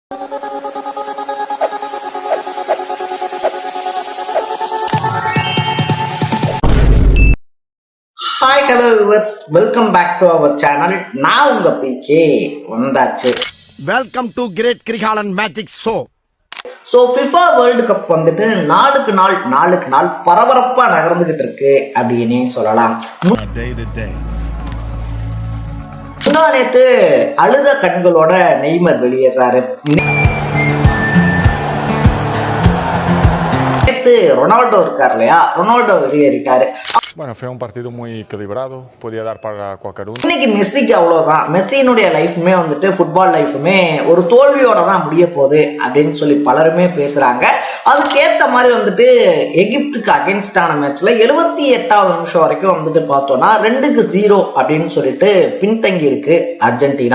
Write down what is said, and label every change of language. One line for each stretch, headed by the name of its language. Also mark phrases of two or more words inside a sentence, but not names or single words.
English: Hi, hello viewers, welcome back to our channel.
Tamil: நான் உங்க PK வந்தாச்சு.
English: Welcome to Great Krigalan Magic Show.
Tamil: So FIFA World Cup வந்துட்டு நாளுக்கு நாள் பரபரப்பா நகர்ந்துகிட்டு இருக்கு அப்படின்னு சொல்லலாம். நேத்து அழுத கண்களோட நெய்மர் வெளியேறாரு. ரொனால்டோ இருக்கார் இல்லையா, ரொனால்டோ வெளியேறிட்டாரு.
Spanish: Bueno, fue un partido muy equilibrado, podía dar para cualquier uno.
Tamil: இன்னைக்கு மெஸ்ஸிக்கு அவ்வளவுதான். மெஸ்ஸினுடைய லைஃபுமே வந்துட்டு ஃபுட்பால் லைஃபுமே ஒரு தோல்வியோட தான் முடிய போகுது அப்படின்னு சொல்லி பலருமே பேசுறாங்க. அதுக்கேற்ற மாதிரி வந்துட்டு எகிப்துக்கு அகேன்ஸ்டான மேட்ச்ல 78வது நிமிஷம் வரைக்கும் வந்துட்டு பார்த்தோம்னா 2-0 அப்படின்னு சொல்லிட்டு பின்தங்கி இருக்கு அர்ஜென்டினா.